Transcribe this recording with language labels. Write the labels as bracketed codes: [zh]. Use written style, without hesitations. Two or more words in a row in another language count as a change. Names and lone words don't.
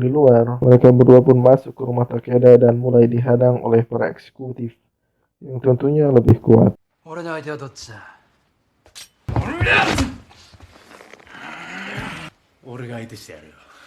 [id] luar, mereka berdua pun masuk ke rumah Takeda dan mulai dihadang oleh para eksekutif yang tentunya lebih kuat. [ja] 俺の相手はどっちだ。俺が相手してやるよ。